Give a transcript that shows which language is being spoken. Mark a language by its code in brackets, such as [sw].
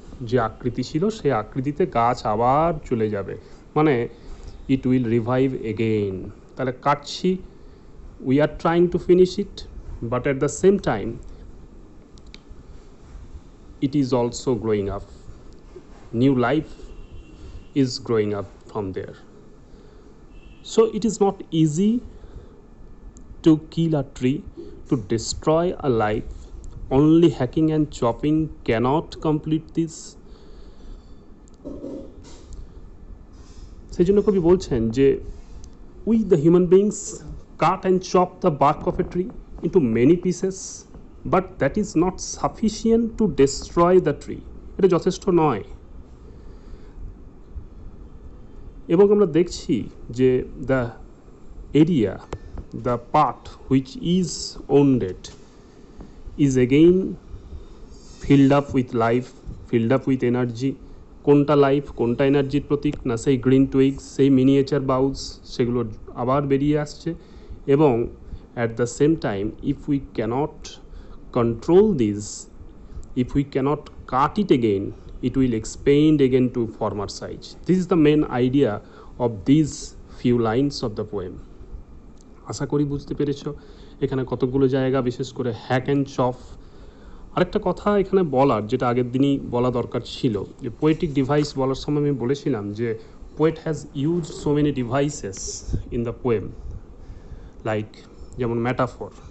[bn] যে আকৃতি ছিল সেই আকৃতিতে গাছ আবার চলে যাবে, মানে [en] It will revive again. [bn] তাহলে কাটছি, [en] We are trying to finish it, but at the same time it is also growing up. New life is growing up from there. So it is not easy to kill a tree, to destroy a life. Only hacking and chopping cannot complete this. [bn] সেই জন্য কবি বলছেন যে [en] we the human beings cut and chop the bark of a tree into many pieces, but that is not sufficient to destroy the tree. [bn] এটা যথেষ্ট নয়। এবং আমরা দেখছি যে [en] the area, the part which is wounded is again filled up with life, filled up with energy. [bn] কোনটা life, কোনটা এনার্জির প্রতীক? না সেই গ্রিন টুইগস, সেই মিনিয়েচার বাউস, সেগুলো আবার বেরিয়ে আসছে। [en] এবং at the same time if we cannot control this, if we cannot cut it again, it will expand again to former size. This is the main idea of these few lines of the poem. [bn] আশা করি বুঝতে পেরেছ। এখানে কতগুলো জায়গা, বিশেষ করে hack and chop. আরেকটা কথা এখানে বলার, যেটা আগের দিনই বলা দরকার ছিল, যে পোয়েটিক ডিভাইস বলার সময় আমি বলেছিলাম যে [en] poet has use so many devices in the poem, [bn] like যেমন ম্যাটাফর।